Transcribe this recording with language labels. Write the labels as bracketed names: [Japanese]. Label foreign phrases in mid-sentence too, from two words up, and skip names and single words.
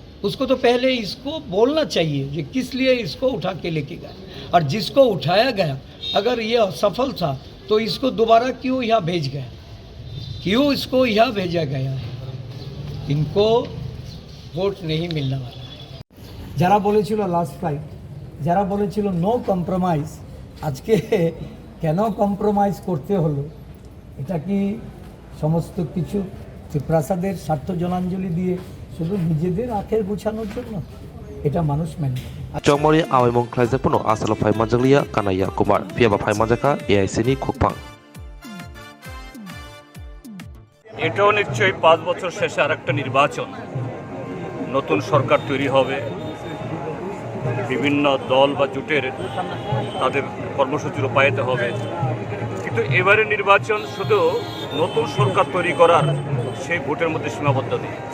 [Hindi] उसको तो पहले इसको बोलना चाहिए कि किस लिए इसको उठा के लेके गए, और जिसको उठाया गया अगर ये असफल था तो इसको दोबारा क्यों यहाँ भेज गया, क्यों इसको यहाँ भेजा गया है? इनको वोट नहीं मिलने वाला है। [Bangla] যারা বলেছিল [English] last fight, [Bangla] যারা বলেছিল [English] no compromise, [Bangla] আজকে কেন কম্প্রোমাইজ করতে হলো? এটা কি সমস্ত কিছু প্রাসাদের স্বার্থ জলাঞ্জলি দিয়ে শুধু নিজেদের আখের গুছানোর জন্য? এটা মানুষ মেনে নেবে। [Kok Borok] Chongmori awai mong klaizak puno asalo phai manjanglia Kanaya Kumar pia ba phai manjaka AIC ni khokpang [Bangla] এটাও নিশ্চয়ই 5 বছর শেষে আরেকটা নির্বাচন, নতুন সরকার তৈরি হবে, বিভিন্ন দল বা জোটের তাদের কর্মসূচি রূপায়িত হবে। কিন্তু এবারের নির্বাচন শুধু নতুন সরকার তৈরি করার সেই ভোটের মধ্যে সীমাবদ্ধ নেই।